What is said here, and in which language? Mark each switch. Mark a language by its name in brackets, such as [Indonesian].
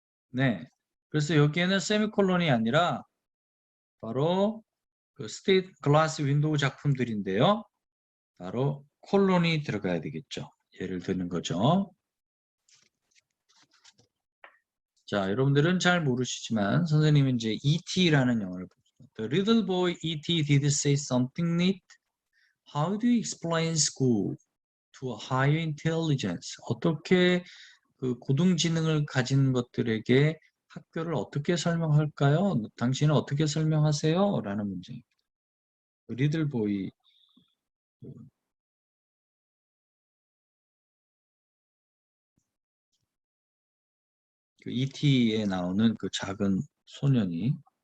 [Korean] 네. 그래서 여기에는 세미콜론이 아니라 바로 그 스테이트 글라스 윈도우 작품들인데요. 바로 콜론이 들어가야 되겠죠. 예를 드는 거죠. 자, 여러분들은 잘 모르시지만 선생님은 이제 E.T.라는 영화를 보죠. [English] The little boy E.T. did say something neat. How do you explain school to a higher intelligence? [Korean] 어떻게 그 고등지능을 가진 것들에게 학교를 어떻게 설명할까요? 당신은 어떻게 설명하세요? 라는 문제입니다. 리들 보이 그 E.T.에 나오는 그 작은 소년이